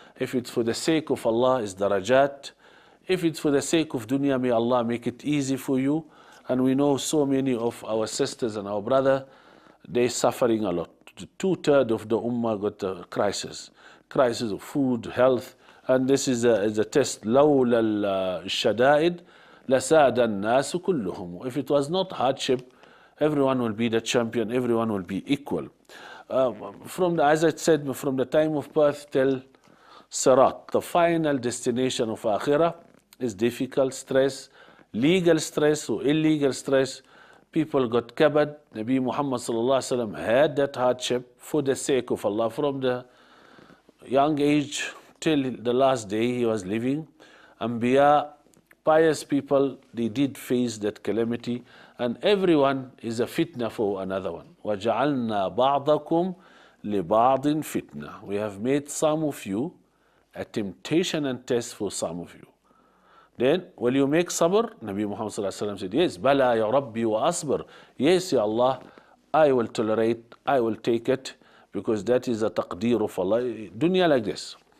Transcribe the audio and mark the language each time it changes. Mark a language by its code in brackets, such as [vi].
[en] If it's for the sake of Allah, it's darajat. If it's for the sake of dunya, may Allah make it easy for you. And we know so many of our sisters and our brother, they're suffering a lot. 2/3 of the ummah got a crisis of food, health, and this is a test. [ar] لولا الشدائد لساد الناس كلهم. [en] If it was not hardship, everyone will be the champion, everyone will be equal. As I said, from the time of birth till Sirat, the final destination of Akhirah, is difficult, stress, legal stress or illegal stress. People got kabad. Nabi Muhammad sallallahu alaihi wasallam had that hardship for the sake of Allah from the young age till the last day he was living. Anbiya, pious people, they did face that calamity, and everyone is a fitna for another one. [ar] وَجَعَلْنَا بَعْضَكُمْ لِبَعْضٍ fitna. [en] We have made some of you a temptation and test for some of you. Then, will you make sabr? Nabi Muhammad said, yes, [ar] Bala ya Rabbi wa asbr. [en] Yes, Ya Allah, I will tolerate, I will take it, because that is a taqdeer of Allah. Dunya like this.